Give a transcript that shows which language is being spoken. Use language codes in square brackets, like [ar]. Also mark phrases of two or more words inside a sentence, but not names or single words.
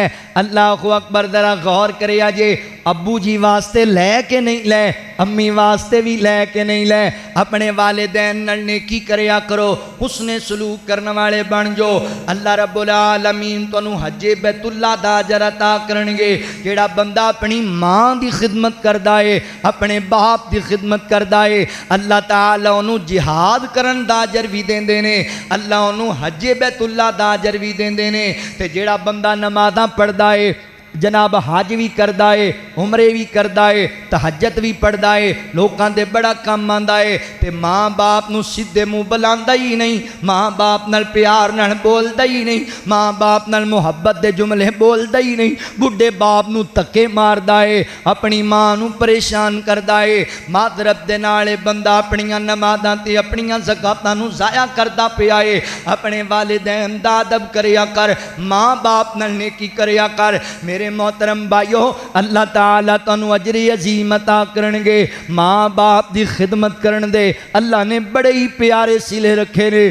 [pa] اللہ اکبر، ذرا غور کریا جے ابو جی واسطے لے کے نہیں لے، امی واسطے بھی لے کے نہیں لے۔ اپنے والدین نال نیکی کریا کرو، حسن سلوک کرنے والے بن جو، اللہ رب العالمین تانوں حج بیت اللہ دا اجر عطا کرنگے۔ جیڑا بندہ اپنی ماں دی خدمت کردا ہے، اپنے باپ دی خدمت کردا ہے، اللہ تعالیٰ انہوں جہاد کرن دا اجر بھی دیندے نے، اللہ انہوں حج بیت اللہ دا اجر بھی دیندے نے۔ تے جیڑا بندہ نمازاں پڑھدا ہے، جناب حج بھی کردا ہے، عمرے بھی کردا ہے، تہجد بھی پڑھدا ہے، لوکاں دے بڑا کام آندا ہے، تے ماں باپ نو سیدھے منہ بلاندا ہی نہیں، ماں باپ نال پیار نال بولدا ہی نہیں، ماں باپ نال محبت دے جملے بولدا ہی نہیں، بڈھے باپ نو تکے ماردا ہے، اپنی ماں نو پریشان کردا ہے، معذرت دے نال بندہ اپنیاں نمازاں تے اپنیاں زکاتاں نو ضائع کردا پیا ہے۔ اپنے والدین دا ادب کریا کر، ماں باپ نال نیکی کریا کر۔ میرے محترم بھائیو، اللہ تعالیٰ تانوں اجر عظیم عطا کرنگے۔ ماں باپ دی خدمت کرن دے اللہ نے بڑے ہی پیارے صلے رکھے نے۔